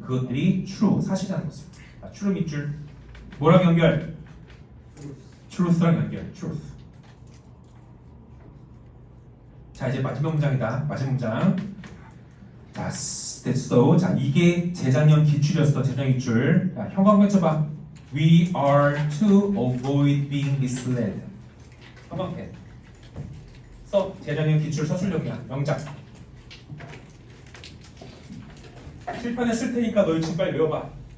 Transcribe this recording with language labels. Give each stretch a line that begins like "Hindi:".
Korean: 그것들이 true, 사실이라는 것을. true 밑줄 뭐랑 연결? truth랑 연결. truth. 자, 이제 마지막 문장이다. 마지막 문장. 자, 됐어. 자, 이게 재작년 기출이었어. 재작년 기출. 자, 형광펜 쳐봐.
English: We are to avoid being misled.
Korean: 형광펜. 재작년 기출 서술력이야. 명작. 칠판에 쓸 테니까 너희 지금 빨리 외워봐.